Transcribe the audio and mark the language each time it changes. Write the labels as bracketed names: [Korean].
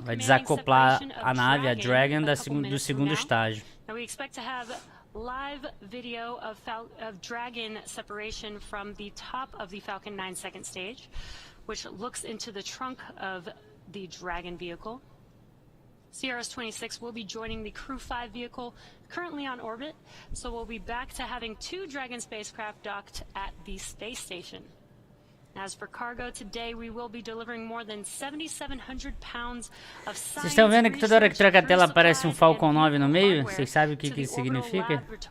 [Portuguese] Vai desacoplar a nave, a Dragon, do segundo estágio. [English] Live video of Dragon separation from the top of the Falcon 9 second stage, which looks into the trunk of the Dragon vehicle. CRS-26 will be joining the Crew 5 vehicle currently on orbit, so we'll be back to having 2 Dragon spacecraft docked at the space station. As for cargo, today we will be delivering more than 7,700 pounds of science. [Portuguese] Vocês estão vendo que toda hora que troca a tela aparece um Falcon 9 no meio? Vocês sabem o que isso significa?